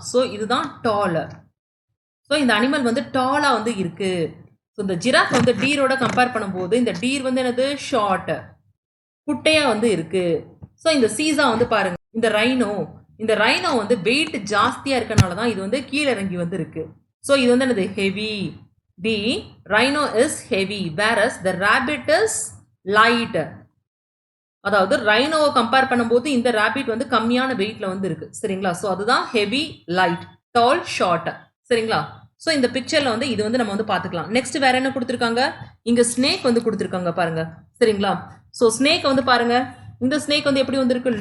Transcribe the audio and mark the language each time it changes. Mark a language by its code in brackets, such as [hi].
[ta] So இதுதான் dollar. So இந்த animal வந்து டாலா வந்து இருக்கு. ஸோ இந்த ஜிராஃப் வந்து டீரோட கம்பேர் பண்ணும்போது இந்த டீர் வந்து என்னது? ஷார்ட், குட்டையா வந்து இருக்கு. ஸோ இந்த சீசா வந்து பாருங்க, இந்த ரைனோ வந்து வெயிட் ஜாஸ்தியா இருக்கனால தான் இது வந்து கீழே இறங்கி வந்து இருக்கு. ஸோ இது வந்து என்னது? Heavy. [en] The rhino is heavy whereas the rabbit is light. [ta] அதாவது ரைனோவை கம்பேர் பண்ணும்போது இந்த ராபிட் வந்து கம்மியான வெயிட்ல வந்து இருக்கு, சரிங்களா? ஸோ அதுதான் ஹெவி, லைட், டால், ஷார்ட், சரிங்களா? ஸோ இந்த பிக்சர்ல வந்து இது வந்து நம்ம வந்து பார்த்துக்கலாம். நெக்ஸ்ட் வேற என்ன கொடுத்துருக்காங்க? இங்க ஸ்னேக் வந்து கொடுத்துருக்காங்க பாருங்க, சரிங்களா? ஸோ ஸ்னேக் வந்து பாருங்க, இந்த ஸ்னேக் வந்து எப்படி வந்திருக்கு?